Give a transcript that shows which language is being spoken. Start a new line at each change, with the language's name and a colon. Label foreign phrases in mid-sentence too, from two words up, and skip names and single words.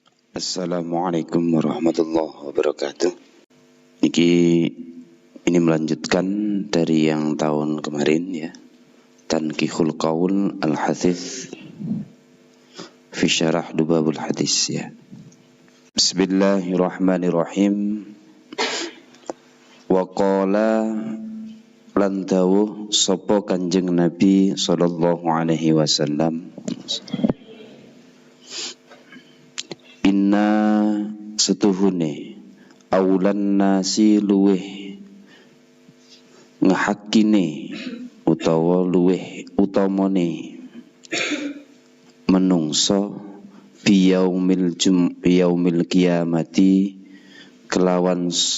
Arabic: Assalamualaikum warahmatullahi wabarakatuh.
Indonesian: Ini melanjutkan dari yang tahun kemarin ya. Tanqihul Qaul Al-Hathith fi Syarah Lubabul Hadis ya.
Arabic: Bismillahirrahmanirrahim. Wa qala
Javanese: lan dawuh sapa Kanjeng Nabi
Arabic: sallallahu alaihi wasallam,
Javanese: inna setuhune
Arabic: aulan nasi
Javanese: luweh ngehakine utawa luweh utamane menungso
Arabic: biyaumil kiamati
Javanese: kelawan